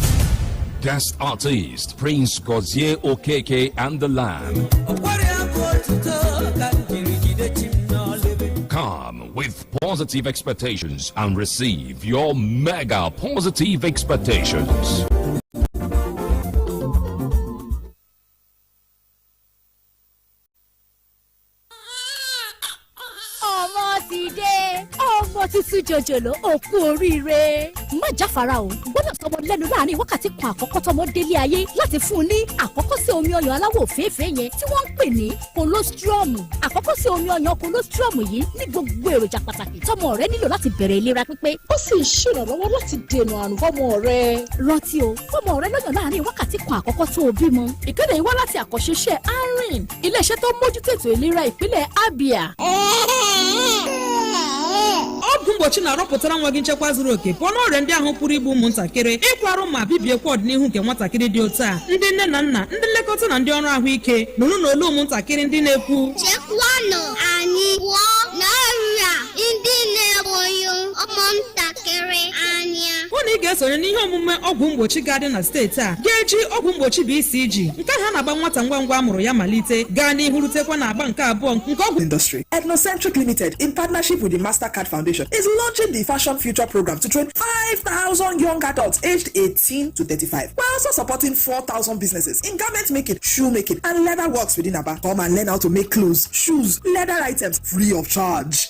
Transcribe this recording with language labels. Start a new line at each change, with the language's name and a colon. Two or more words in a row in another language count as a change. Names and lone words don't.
English: Guest artist, Prince Gozie Okeke and the Lamb. Come with positive expectations and receive your mega positive expectations.
Yoruba: Títí jòjòló òkú oríire. Má jáfara o, gbọ́dọ̀ sọmọ lẹ́nu láàrin wákàtí kan àkọ́kọ́ tọmọ délé ayé láti fún un ní àkọ́kọ́ sí omi ọyàn aláwọ̀ òféèfé yẹn tí wọ́n ń pè ní colostrum. Àkọ́kọ́ sí omi ọyàn colostrum yìí ní gbogbo èròjà pàtàkì tọmọ rẹ nílò láti bẹ̀rẹ̀ ìlera pípé. Ó sì ń ṣèrànlọ́wọ́ láti dènà àrùn fọ́mọ rẹ. Rántí o, fọ́mọ rẹ lọ́yàn láàrin wákàtí kan àkọ́kọ́ tó o bímọ. Ìkéde yìí wá láti àkọ́ṣeṣẹ́ ARIN, ilé-iṣẹ́ tó mójútó ètò ìlera ìpínlẹ̀ Abia.
Igbo: Ọgwụ mgbochi na-arọpụtara nwa gị nchekwa zuru oke pụọ n'ọrịa ndị ahụ pụrụ igbu ụmụntakịrị ịkwarụ ma bibiekwa ọdịnihu nke nwatakịrị dị otu a. Ndị nne na nna, ndị nlekọta na ndị ọrụ ahụike nụrụ n'olu ụmụntakịrị ndị na-ekwu chekwanụ anyị pụọ n'ọrịa ndị na-egbu ụmụntakịrị anya. Hụ na ị ga-esonye n'ihe omume ọgwụ mgbochi ga-adị na steeti a ga-eji ọgwụ mgbochi BCG nke ha na-agba nwata ngwa ngwa amụrụ ya malite gaa n'ihu rutekwa na agba nke abụọ nke ọgwụ
English: industry. Ethnocentric Limited, in partnership with the Mastercard Foundation, is launching the Fashion Future program to train 5,000 young adults aged 18 to 35. We're also supporting 4,000 businesses in garment making, shoe making, and leather works within Aba. Come and learn how to make clothes, shoes, leather items free of charge.